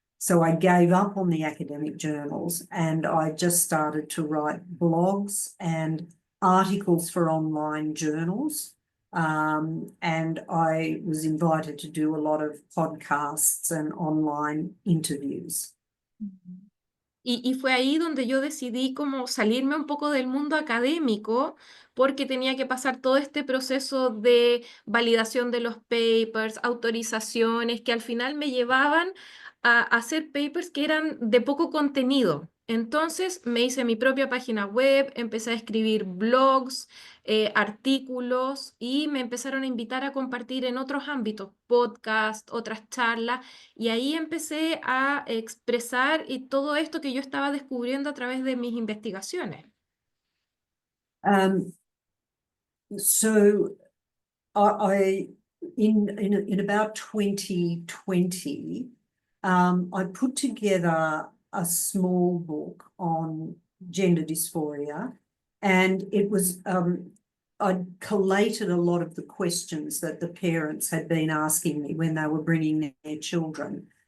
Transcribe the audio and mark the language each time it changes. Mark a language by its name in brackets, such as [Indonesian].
[English] So I gave up on the academic journals and I just started to write blogs and articles for online journals. And I was invited to do a lot of podcasts and online interviews. [Spanish] Y fue ahí donde yo decidí como salirme un poco del mundo académico porque tenía que pasar todo este proceso de validación de los papers, autorizaciones, que al final me llevaban a hacer papers que eran de poco contenido. Entonces me hice mi propia página web, empecé a escribir blogs, artículos y me empezaron a invitar a compartir en otros ámbitos, podcast, otras charlas. Y ahí empecé a expresar y todo esto que yo estaba descubriendo a través de mis investigaciones. [English] So I in about 2020, I put together a small book on gender dysphoria, and it was I'd collated a lot of the questions that the parents had been asking me when they were bringing their children.